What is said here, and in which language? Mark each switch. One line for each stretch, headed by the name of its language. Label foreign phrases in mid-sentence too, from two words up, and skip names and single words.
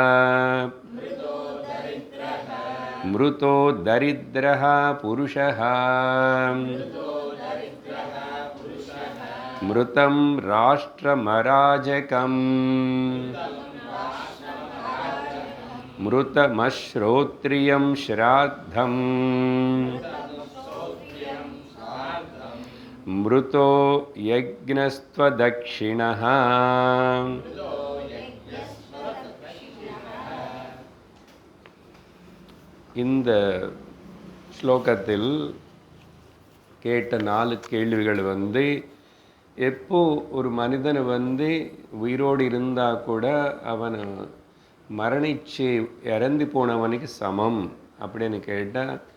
Sanskrit: मृतो दरिद्रः पुरुषः, मृतं राष्ट्रमराजकम्, मृतमश्रोत्रियं श्राद्धम्, मृतो यज्ञस्त्वदक्षिणः।
Tamil: இந்த ஸ்லோகத்தில் கேட்ட 4 கேள்விகள் எப்போ ஒரு மனிதன் உயிரோடு இருந்தால் கூட அவன் மரணிச்சு இறந்து போனவனுக்கு சமம் அப்படின்னு கேட்டால்